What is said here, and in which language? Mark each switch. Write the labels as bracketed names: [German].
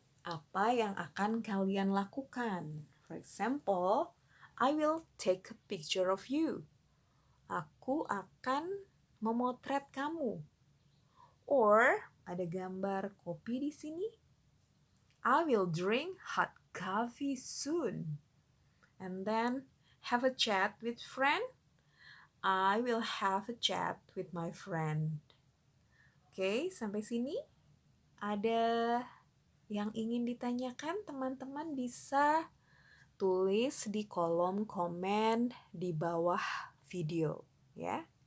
[Indonesian] Apa yang akan kalian lakukan? [English] For example, I will take a picture of you. [Indonesian] Aku akan memotret kamu. Or ada gambar kopi di sini. [English] I will drink hot coffee soon. And then have a chat with friend. I will have a chat with my friend. [Indonesian] Oke, sampai sini ada yang ingin ditanyakan, teman-teman bisa tulis di kolom komen di bawah video ya.